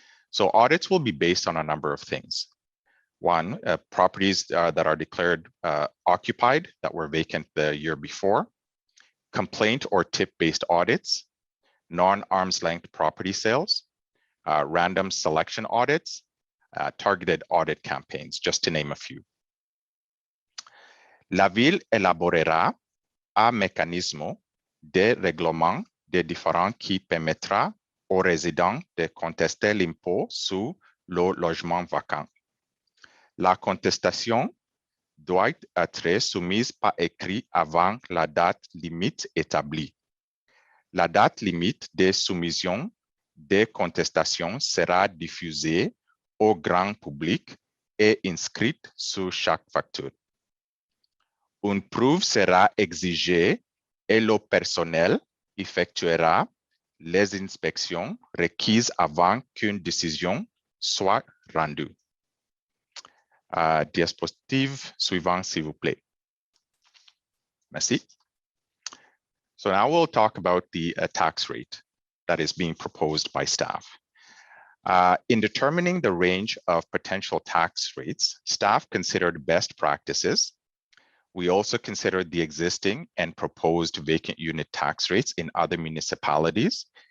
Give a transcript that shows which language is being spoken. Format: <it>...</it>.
<en>So audits will be based on a number of things. One, properties that are declared occupied that were vacant the year before, complaint or tip-based audits, non-arm's length property sales, random selection audits, targeted audit campaigns, just to name a few.</en> <fr>La ville élaborera un mécanisme de règlement des différends qui permettra aux résidents de contester l'impôt sur le logement vacant. La contestation doit être soumise par écrit avant la date limite établie. La date limite de soumission des contestations sera diffusée au grand public et inscrite sur chaque facture. Une preuve sera exigée et le personnel effectuera les inspections requises avant qu'une décision soit rendue. Diapositive suivant, s'il vous plaît. Merci.</fr> <en>So now we'll talk about the tax rate that is being proposed by staff. In determining the range of potential tax rates, staff considered best practices. We also considered the existing and proposed vacant unit tax rates in other municipalities.</en>